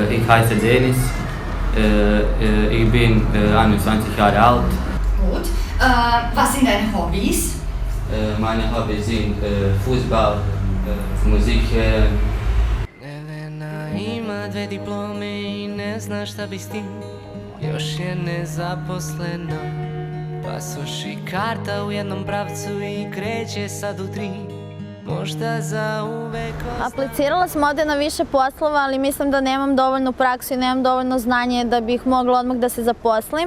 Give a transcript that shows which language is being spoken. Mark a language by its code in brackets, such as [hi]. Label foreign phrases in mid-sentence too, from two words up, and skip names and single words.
[de] heiße Dennis. Ich bin 21 Jahre alt. Gut. Was sind deine Hobbys? Meine Hobbys sind Fußball, Musik. [sr] Nevena ima 2 diplome i ne zna šta bi s tim. Još je nezaposlena. Pasoš i karta u jednom pravcu i kreće sad u 3. Možda za uvek Aplicirala sam ovdje na više poslova, ali mislim da nemam dovoljnu praksu i nemam dovoljno znanje da bih mogla odmah da se zaposlim.